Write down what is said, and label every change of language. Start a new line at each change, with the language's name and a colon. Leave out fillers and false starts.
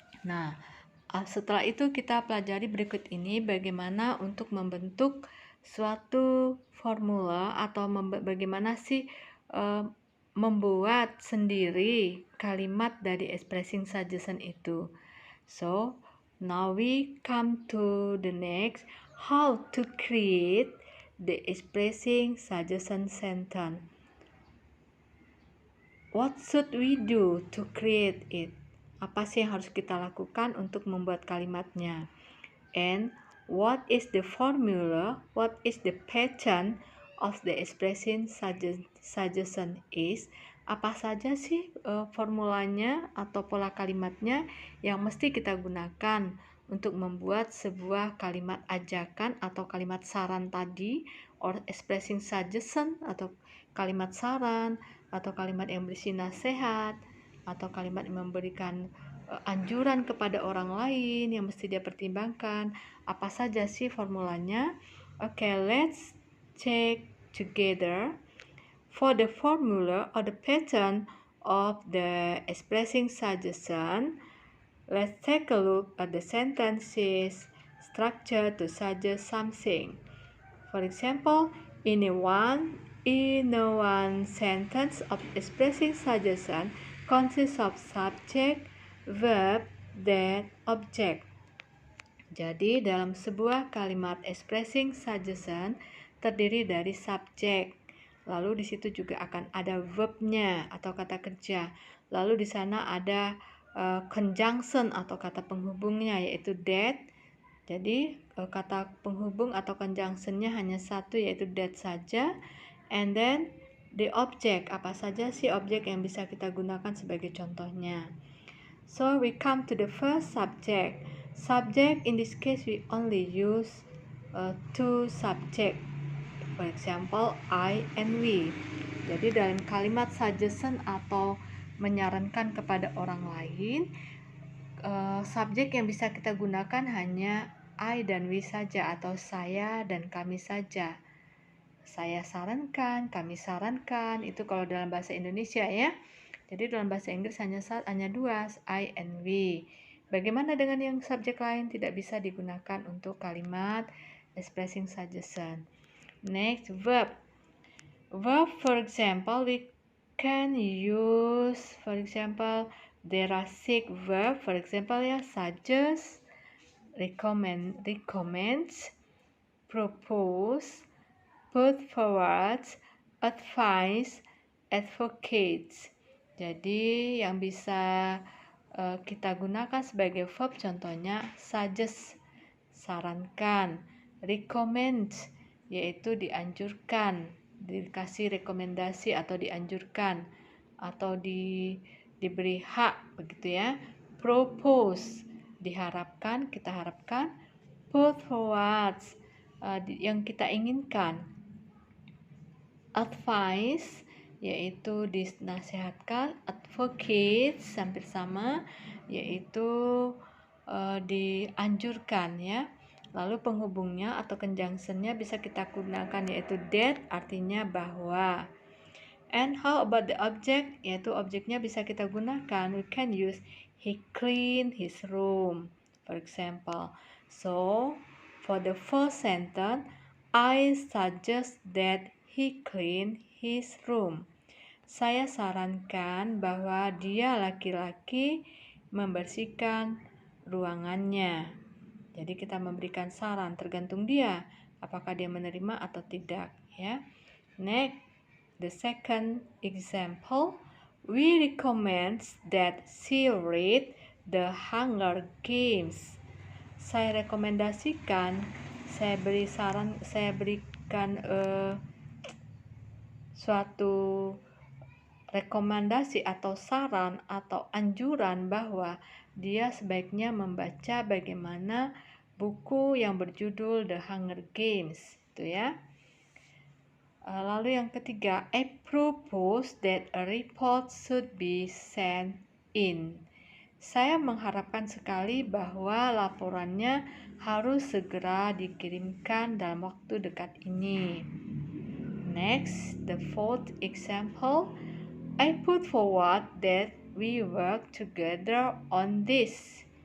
Indonesian: Nah, setelah itu kita pelajari berikut ini bagaimana untuk membentuk suatu formula atau bagaimana sih membuat sendiri kalimat dari expressing suggestion itu.
English: So, now we come to the next, how to create the expressing suggestion sentence. What should we do to create it?
Indonesian: Apa sih yang harus kita lakukan untuk membuat kalimatnya?
English: And what is the formula? What is the pattern of the expressing suggestion is?
Indonesian: Apa saja sih formulanya atau pola kalimatnya yang mesti kita gunakan untuk membuat sebuah kalimat ajakan atau kalimat saran tadi, or expressing suggestion atau kalimat saran, atau kalimat yang berisi nasihat, atau kalimat yang memberikan anjuran kepada orang lain yang mesti dia pertimbangkan. Apa saja sih formulanya?
English: Okay, let's check together. For the formula or the pattern of the expressing suggestion, let's take a look at the sentences structure to suggest something. For example, in a one sentence of expressing suggestion consists of subject, verb, then object.
Indonesian: Jadi dalam sebuah kalimat expressing suggestion terdiri dari subjek, lalu di situ juga akan ada verbnya atau kata kerja, lalu di sana ada conjunction atau kata penghubungnya yaitu that. Jadi kata penghubung atau conjunctionnya hanya satu yaitu that saja.
English: And then the object,
Indonesian: apa saja sih objek yang bisa kita gunakan sebagai contohnya.
English: So we come to the first subject. Subject in this case we only use two subject. For example, I and we.
Indonesian: Jadi dalam kalimat suggestion atau menyarankan kepada orang lain, subjek yang bisa kita gunakan hanya I dan we saja atau saya dan kami saja. Saya sarankan, kami sarankan, itu kalau dalam bahasa Indonesia ya. Jadi dalam bahasa Inggris hanya dua, I and we. Bagaimana dengan yang subjek lain? Tidak bisa digunakan untuk kalimat expressing suggestion.
English: Next, verb. Verb, for example, we can use, for example, there are 6 verb, for example ya, suggest, recommends, propose, put forward, advise, advocates.
Indonesian: Jadi yang bisa kita gunakan sebagai verb contohnya suggest, sarankan, recommend, yaitu dianjurkan, dikasih rekomendasi atau dianjurkan atau diberi hak begitu ya. Propose, diharapkan, kita harapkan. Put forward, yang kita inginkan. Advice, yaitu dinasihatkan. Advocate, hampir sama, yaitu dianjurkan ya. Lalu penghubungnya atau conjunctionnya bisa kita gunakan, yaitu that, artinya bahwa.
English: And how about the object?
Indonesian: Yaitu objeknya bisa kita gunakan.
English: We can use he cleaned his room, for example. So, for the first sentence, I suggest that he clean his room.
Indonesian: Saya sarankan bahwa dia laki-laki membersihkan ruangannya. Jadi kita memberikan saran, tergantung dia apakah dia menerima atau tidak ya.
English: Next, the second example, we recommend that she read the Hunger Games.
Indonesian: Saya rekomendasikan, saya berikan suatu rekomendasi atau saran atau anjuran bahwa dia sebaiknya membaca bagaimana buku yang berjudul The Hunger Games, itu ya. Lalu yang ketiga,
English: I propose that a report should be sent in.
Indonesian: Saya mengharapkan sekali bahwa laporannya harus segera dikirimkan dalam waktu dekat ini.
English: Next, the fourth example, I put forward that we work together on this.